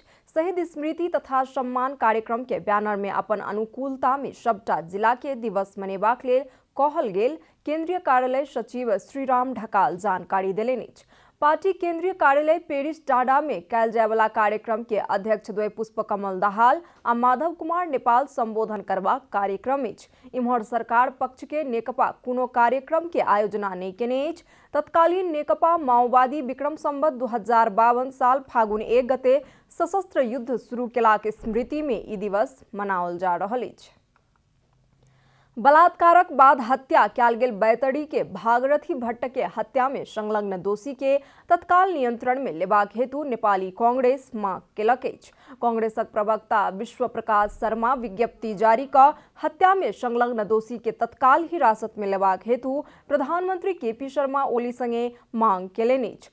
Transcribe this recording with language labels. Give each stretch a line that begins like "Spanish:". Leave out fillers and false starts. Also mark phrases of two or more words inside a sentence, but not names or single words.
Maithili: शहीद स्मृति तथा सम्मान कार्यक्रम के बैनर में अपन अनुकूलता में सबटा जिला के दिवस मनेबाक लेल कहल गेल केंद्रीय कार्यालय सचिव श्रीराम ढकाल जानकारी देलनि अछि। पार्टी केंद्रीय कार्यालय पेरिस डाँडा में कयल जाय वाला कार्यक्रम के अध्यक्ष द्वय पुष्पकमल दाहाल आ माधव कुमार नेपाल संबोधन करबाक कार्यक्रम अछि। इम्हर सरकार पक्ष के नेकपा कोनो कार्यक्रम के आयोजना नहीं केने अछि। तत्कालीन नेकपा माओवादी विक्रम संवत 2052 साल फागुन 1 गते सशस्त्र युद्ध शुरू केलाक स्मृति में ई दिवस मनाओल जा रहल अछि। बलात्कारक बाद हत्या कयल गेल बैतडी के भागरथी भट्ट के हत्या में संलग्न दोषी के तत्काल नियंत्रण में लेबाक हेतु नेपाली कांग्रेस मांग केलक अछि। कांग्रेसक प्रवक्ता विश्व प्रकाश शर्मा विज्ञप्ति जारी कऽ हत्या में संलग्न दोषी के तत्काल हिरासत में लेबाक हेतु प्रधानमंत्री केपी शर्मा ओली संगे मांग केलनि अछि।